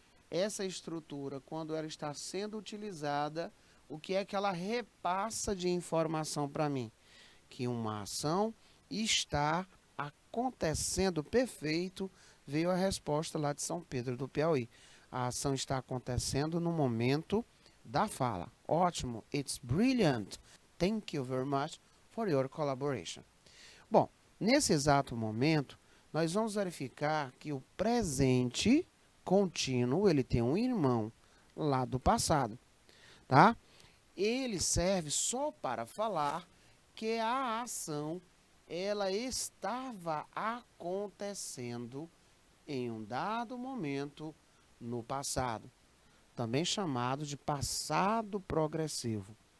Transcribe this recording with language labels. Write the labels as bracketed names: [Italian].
[Portuguese] Essa estrutura, quando ela está sendo utilizada, o que é que ela repassa de informação para mim? Que uma ação está acontecendo. Perfeito, veio a resposta lá de São Pedro do Piauí. A ação está acontecendo no momento da fala. Ótimo, [English] it's brilliant. Thank you very much for your collaboration. [Portuguese] Bom, nesse exato momento, nós vamos verificar que o presente contínuo, ele tem um irmão lá do passado, tá? Ele serve só para falar que a ação, ela estava acontecendo em um dado momento no passado, também chamado de passado progressivo.